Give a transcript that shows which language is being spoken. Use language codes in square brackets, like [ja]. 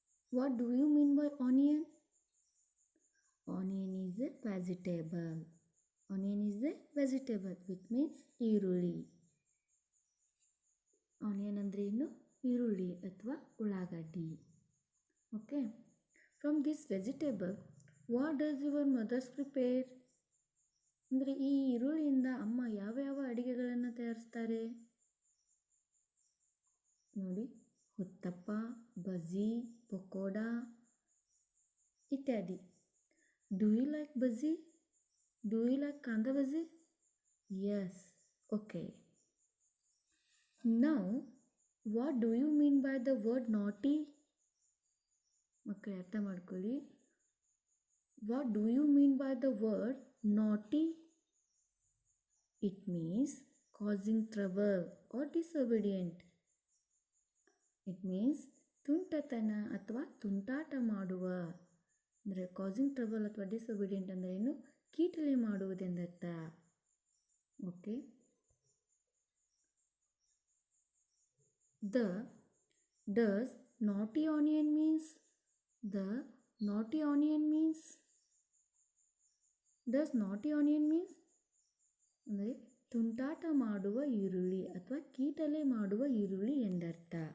[en] What do you mean by onion? Onion is a vegetable. Onion is a vegetable, which means ಈರುಳ್ಳಿ. [kn] Onion ಅಂದರೆ ಏನು? ಈರುಳ್ಳಿ ಅಥವಾ ಉಳ್ಳಾಗಡ್ಡಿ. Okay. [en] From this vegetable, what does your mothers prepare? [kn] ಅಂದರೆ ಈ ಈರುಳ್ಳಿಯಿಂದ ಅಮ್ಮ ಯಾವ ಯಾವ ಅಡುಗೆಗಳನ್ನು ತಯಾರಿಸ್ತಾರೆ ನೋಡಿ. ಹುತ್ತಪ್ಪ, ಬಜ್ಜಿ, ಪಕೋಡ ಇತ್ಯಾದಿ. [en] Do you like bajji? Do you like kanda bajji? Yes. Okay. Now what do you mean by the word naughty? [kn] ಮಕ್ಕಳೇ ಅರ್ಥ ಮಾಡ್ಕೊಳ್ಳಿ. [en] What do you mean by the word naughty? It means causing trouble or disobedient. It means [kn] ತುಂಟತನ ಅಥವಾ ತುಂಟಾಟ ಮಾಡುವ. ಅಂದರೆ [en] causing trouble [kn] ಅಥವಾ disobedient ಅಂದರೆ ಏನು? ಕೀಟಲೆ ಮಾಡುವುದೆಂದರ್ಥ. Okay. [en] Does naughty onion means? The naughty onion means? Does naughty onion means? [kn] ಅಂದರೆ ತುಂಟಾಟ ಮಾಡುವ ಈರುಳ್ಳಿ ಅಥವಾ ಕೀಟಲೆ ಮಾಡುವ ಈರುಳ್ಳಿ ಎಂದರ್ಥ.